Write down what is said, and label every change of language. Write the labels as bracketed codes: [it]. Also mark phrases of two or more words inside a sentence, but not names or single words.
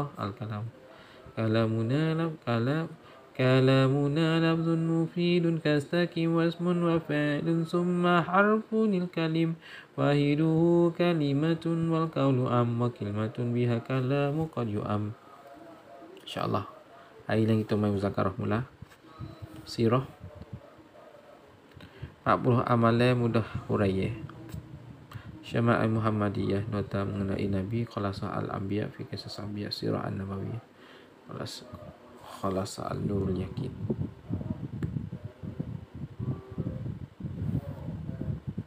[ar] الكلام كلامنا لفظ مفيد كاستقيم واسم وفعل ثم حرف الكلم واحده كلمة والقول أم وكلمة بها كلام قد يؤم. [ms] InsyaAllah hari ini kita main muzakarah mula sirah 40 amalan mudah huraiya. Syama'il Muhammadiyah, nota mengenai Nabi, Khalasah al-Anbiya fi Qisas Anbiya, Sirah an-Nabawiyah, Khalasah al-Nurul Yakin.